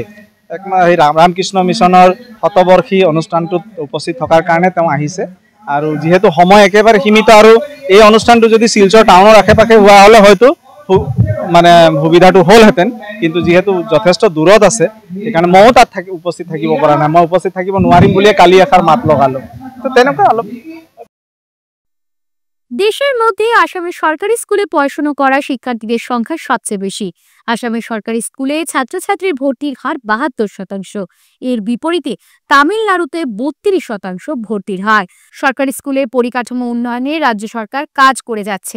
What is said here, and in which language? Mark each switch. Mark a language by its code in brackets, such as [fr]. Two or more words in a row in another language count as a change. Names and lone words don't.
[as] এই ৰামকৃষ্ণ মিছনৰ শতবৰ্ষী অনুষ্ঠানটোত উপস্থিত থকাৰ কাৰণে তেওঁ আহিছে আৰু যিহেতু সময় একেবাৰে সীমিত আৰু এই অনুষ্ঠানটো যদি শিলচৰ টাউনৰ আশে পাশে হোৱা হ'লে হয়তো মানে সুবিধাটো হ'লহেঁতেন, কিন্তু যিহেতু যথেষ্ট দূৰত আছে সেইকাৰণে ময়ো তাত উপস্থিত থাকিব পৰা নাই। মই উপস্থিত থাকিব নোৱাৰিম বুলিয়ে কালি এষাৰ মাত লগালো। তো তেনেকুৱা অলপ। [bn] দেশের মধ্যে আসামের সরকারি স্কুলে পড়াশোনা করা শিক্ষার্থীদের সংখ্যা সবচেয়ে বেশি। আসামের সরকারি স্কুলে ছাত্রছাত্রীর ভর্তির হার ৭২%। এর বিপরীতে তামিলনাড়ুতে ৩২% ভর্তির হার। সরকারি স্কুলে পরিকাঠামো উন্নয়নে রাজ্য সরকার কাজ করে যাচ্ছে।